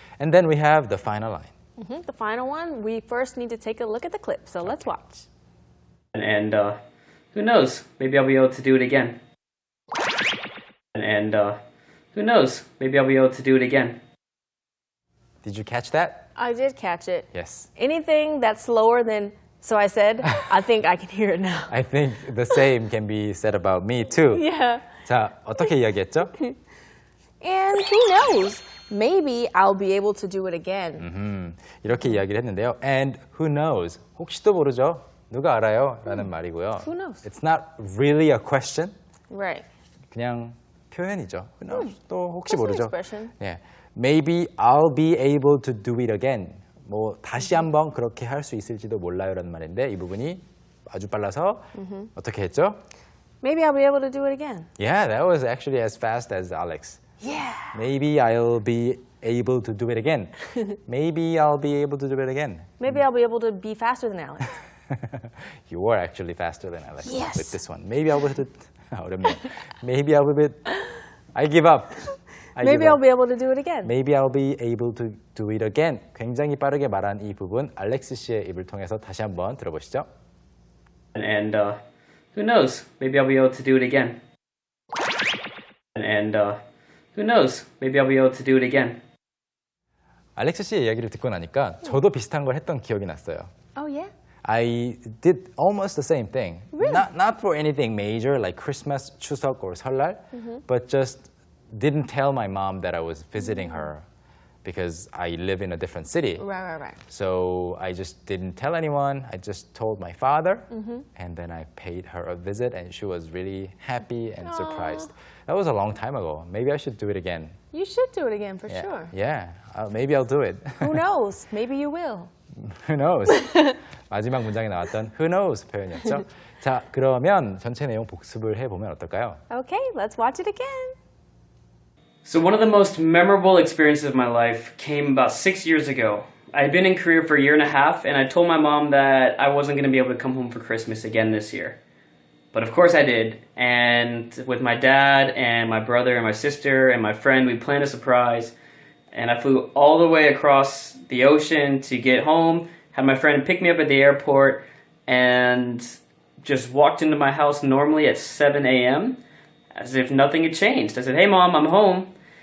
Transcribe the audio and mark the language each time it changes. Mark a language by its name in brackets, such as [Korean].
[English] And then we have the final line. The final one, we first need to take a look at the clip. So let's watch. And who knows? Maybe I'll be able to do it again. And who knows? Maybe I'll be able to do it again. Did you catch that? I did catch it. Yes. Anything that's slower than so I said, I think I can hear it now. I think the same can be said about me too. Yeah. [Korean] 자, 어떻게 이야기했죠? [English] And who knows? Maybe I'll be able to do it again. [Korean] 이렇게 이야기를 했는데요. [English] And who knows? [Korean] 혹시도 모르죠? 누가 알아요? 라는 말이고요. [English] Who knows? It's not really a question. Right. [Korean] 그냥 표현이죠. [English] Who knows? [Korean] 또 혹시 [English] Just an [Korean] 모르죠? [English] expression. [Korean] 예. [English] Maybe I'll be able to do it again. [Korean] 뭐 다시 한번 그렇게 할 수 있을지도 몰라요라는 말인데 이 부분이 아주 빨라서 어떻게 했죠? [English] Maybe I'll be able to do it again. Yeah, that was actually as fast as Alex. Yeah. Maybe I'll be able to do it again. Maybe I'll be able to do it again. Maybe I'll be able to be faster than Alex. You were actually faster than Alex Yes. with this one. Maybe I'll be able to... [Korean] 어렵네요. [English] Maybe I'll be... I give up. Maybe I'll be able to do it again. Maybe I'll be able to do it again. [Korean] 굉장히 빠르게 말한 이 부분 알렉스 씨의 입을 통해서 다시 한번 들어보시죠. [English] And who knows? Maybe I'll be able to do it again. And who knows? Maybe I'll be able to do it again. [Korean] 알렉스 씨의 이야기를 듣고 나니까 저도 비슷한 걸 했던 기억이 났어요. [English] Oh yeah? I did almost the same thing. Really? Not for anything major like Christmas, 추석, or 설날, but just didn't tell my mom that I was visiting her because I live in a different city. Right. So I just didn't tell anyone. I just told my father, and then I paid her a visit, and she was really happy and surprised. That was a long time ago. Maybe I should do it again. You should do it again for Yeah, sure. yeah. Maybe I'll do it. Who knows? Maybe you will. Who knows? [Korean] 마지막 문장에 나왔던 [English] who knows [Korean] 표현이었죠. 자, 그러면 전체 내용 복습을 해보면 어떨까요? [English] Okay, let's watch it again. So one of the most memorable experiences of my life came about 6 years ago. I had been in Korea for a year and a half, and I told my mom that I wasn't going to be able to come home for Christmas again this year. But of course I did, and with my dad and my brother and my sister and my friend, we planned a surprise, and I flew all the way across the ocean to get home, had my friend pick me up at the airport, and just walked into my house normally at 7 a.m., as if nothing had changed. I said, "Hey Mom, I'm home."